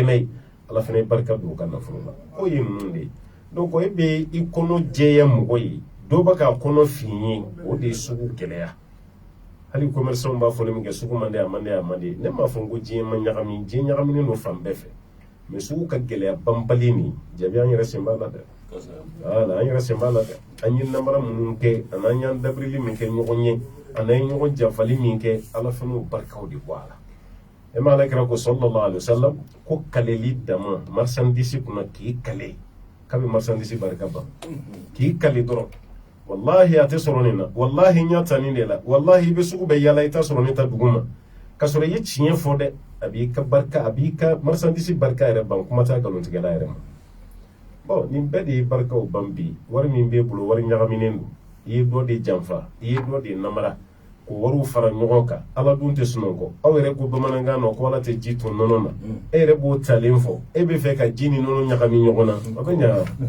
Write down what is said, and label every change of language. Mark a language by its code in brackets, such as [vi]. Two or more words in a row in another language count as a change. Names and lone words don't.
[bm] n'a ye ala fana ye barika don u ka nafolo la o ye ninnu de ye donc e bɛ i kɔnɔ jɛya mɔgɔ ye dɔw bɛ k'a kɔnɔ fin ye o de ye sugu gɛlɛya hali commerçant b'a fɔ ne min kɛ sugu man di a man di a man di ne m'a fɔ ko diɲɛ ma ɲagami diɲɛ ɲagaminen don fan bɛɛ fɛ mais sugu ka gɛlɛya banbali nin jaabi an yɛrɛ sen b'a la dɛ voilà an yɛrɛ sen b'a la dɛ an ye namara minnu kɛ ani an y'an dabirili min kɛ ɲɔgɔn ye ani an ye ɲɔgɔn janfali min kɛ ala fana y'o barikaw de bɔ a la e ma alakira ko [ar] صلى الله عليه وسلم [bm] ko kaleli dama marchandise kunna k'i kale kabi marchandise barika ban k'i kale dɔrɔn wallahi a tɛ sɔrɔ nin na wallahi n y'a ta nin de la wallahi i bɛ sugu bɛɛ yala i t'a sɔrɔ ne ta dugu ma ka sɔrɔ i ye tiɲɛ fɔ dɛ a b'i ka barika a b'i ka marchandise barika yɛrɛ ban kuma t'a nkalontigɛla yɛrɛ ma bon nin bɛɛ de ye barikaw ban bi wari min b'e bolo wari ɲagaminen don i ye dɔ de janfa i ye dɔ de namara ko wariw fara ɲɔgɔn kan ala dun tɛ sunɔgɔ aw yɛrɛ ko bamanankan na ko ala tɛ ji to nɔnɔ na e yɛrɛ b'o talen fɔ e bɛ fɛ ka ji ni nɔnɔ ɲagami ɲɔgɔn na a bɛ ɲa